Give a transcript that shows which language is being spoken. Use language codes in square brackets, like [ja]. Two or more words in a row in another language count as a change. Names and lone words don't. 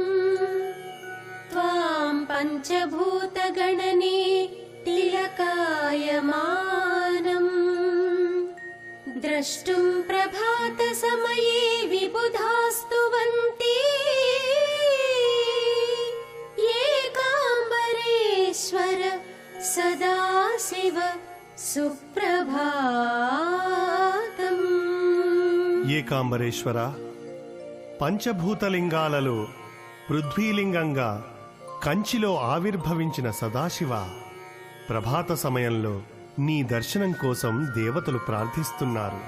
[sa] त्वां पञ्चभूतगणने तिलकायमानम् द्रष्टुं प्रभातसमये विबुधास्तुवन्ति एकाम्बरेश्वर सदाशिव सुप्रभातम्. [te] ఏకాంబరేశ్వర, పంచభూతలింగాలలో పృథ్వీలింగంగా కంచిలో ఆవిర్భవించిన సదాశివ, ప్రభాత సమయంలో నీ దర్శనం కోసం దేవతలు ప్రార్థిస్తున్నారు.